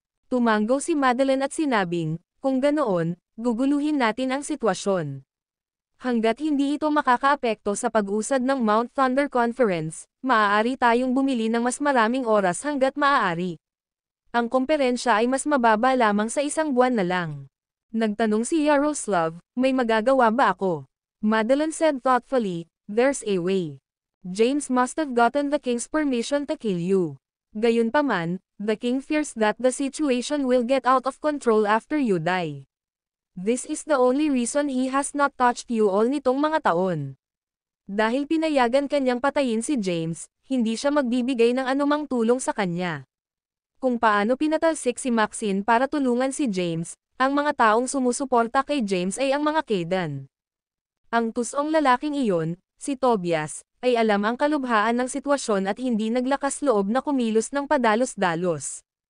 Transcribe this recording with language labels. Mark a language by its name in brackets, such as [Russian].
[Filipino] Tumanggo si Madeline at sinabing, kung ganoon, guguluhin natin ang sitwasyon. Hanggat hindi ito makakaapekto sa pag-usad ng Mount Thunder Conference, maaari tayong bumili ng mas maraming oras hanggat maaari. Ang komperensya ay mas mababa lamang sa 1 buwan na lang. Nagtanong si Yaroslav, may magagawa ba ako? [English] Madeline said thoughtfully, there's a way. James must have gotten the king's permission to kill you. [Filipino] Gayunpaman, [English] the king fears that the situation will get out of control after you die. This is the only reason he has not touched you all [Filipino] nitong mga taon. Dahil pinayagan kanyang patayin si James, hindi siya magbibigay ng anumang tulong sa kanya. Kung paano pinatalsik si Maxine para tulungan si James, ang mga taong sumusuporta kay James ay ang mga Kaydan. Ang tusong lalaking iyon, si Tobias, ay alam ang kalubhaan ng sitwasyon at hindi naglakas loob na kumilos ng padalos-dalos.